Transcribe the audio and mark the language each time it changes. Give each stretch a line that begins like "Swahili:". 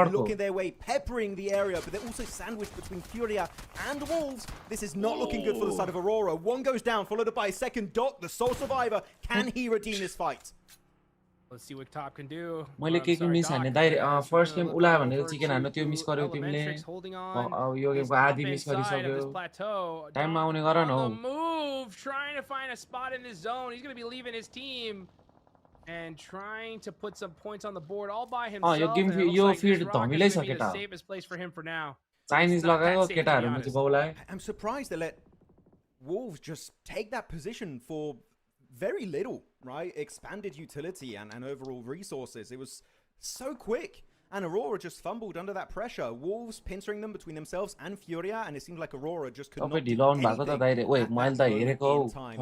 English: looking their way, peppering the area, but they're also sandwiched between Furia and Wolves. This is not looking good for the side of Aurora. One goes down, followed by a second. Doc, the sole survivor, can he redeem this fight? Let's see what Top can do.
Nepali: मैले के miss हान्ने दाइ first game उला भनेर chicken हान्नु त्यो miss गर्यौ तिमीले अब यो गेमको आधी मिस गरिसक्यौ टाइममा आउने गर न
English: हौ trying to find a spot in this zone. He's going to be leaving his team and trying to put some points on the board all by himself.
Nepali: यो गेम यो फिड धमिलै छ केटा
English: safest place for him for now.
Nepali: Chinese लगाएको केटाहरु म चाहिँ बाउलाई
English: I'm surprised they let Wolves just take that position for very little, right? Expanded utility and overall resources. It was so quick. And Aurora just fumbled under that pressure. Wolves pincering them between themselves and Furia, and it seemed like Aurora just could not do anything at that moment in time.